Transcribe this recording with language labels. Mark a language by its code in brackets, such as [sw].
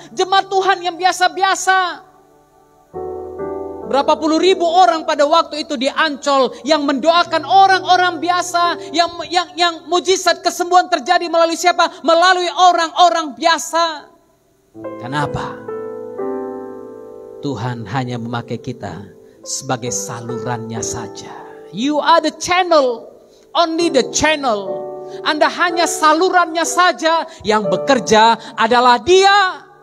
[id] Jemaat Tuhan yang biasa-biasa. Berapa puluh ribu orang pada waktu itu di Ancol yang mendoakan orang-orang biasa, yang mujizat kesembuhan terjadi melalui siapa? Melalui orang-orang biasa. Kenapa? Tuhan hanya memakai kita sebagai salurannya saja. [en] You are the channel, only the channel. [id] Anda hanya salurannya saja, yang bekerja adalah Dia.